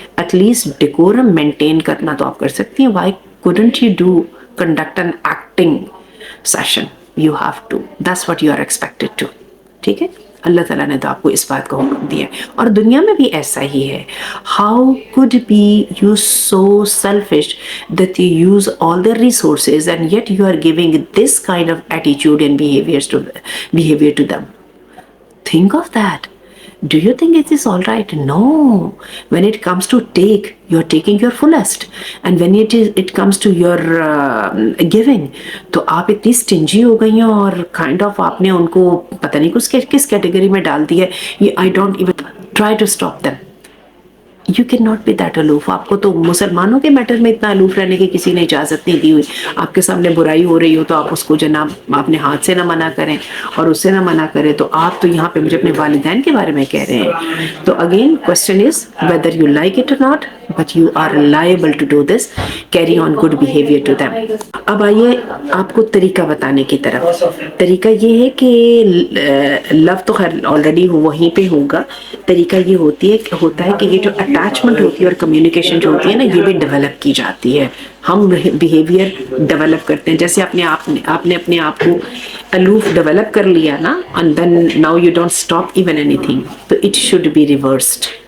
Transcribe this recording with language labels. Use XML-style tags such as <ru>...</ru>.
<ur>At least decorum maintain کرنا تو آپ کر سکتی ہیں.</ur> <en>Why couldn't you do conduct an acting session? You have to. That's what you are expected to.</en> <ur>ٹھیک ہے. اللہ تعالیٰ نے تو آپ کو اس بات کا حکم دیا ہے، اور دنیا میں بھی ایسا ہی ہے.</ur> <en>How could be you so selfish that you use all their resources and yet you are giving this kind of attitude and behavior to them? Think of that. Do you think it is all right? No. When it comes to take, you're taking your fullest. And when it comes to your giving,</en> <ur>تو آپ اتنی stingy ہو گئی ہیں اور kind of آپ نے ان کو پتہ نہیں کس کیٹیگری میں ڈال دیا ہے.</ur> <en>I don't even try to stop them. You cannot be that aloof.</en> <ur>آپ کو تو مسلمانوں کے میٹر میں اتنا الوف رہنے کی کسی نے اجازت نہیں دی ہوئی. آپ کے سامنے برائی ہو رہی ہو تو آپ اس کو جناب اپنے ہاتھ سے نہ منع کریں اور اس سے نہ منع کریں. تو آپ تو یہاں پہ مجھے اپنے والدین کے بارے میں کہہ رہے ہیں.</ur> <en>تو again question is whether you like it or not, but you are liable to do this. Carry on good behavior to them.</en> <ur>اب آئیے آپ کو طریقہ بتانے کی طرف. طریقہ یہ ہے کہ لو تو خیر آلریڈی وہیں پہ ہوگا. طریقہ یہ ہوتا ہے کہ یہ جو اٹیچمنٹ ہوتی ہے اور کمیونیکیشن جو ہوتی ہے نا، یہ بھی ڈیولپ کی جاتی ہے. ہم بیہیویئر ڈیولپ کرتے ہیں. جیسے آپ نے اپنے آپ کو الوف ڈیولپ کر لیا نا،</ur> <en>and then now you don't stop even anything,</en> <ur>تو</ur> <en>It should be reversed.</en>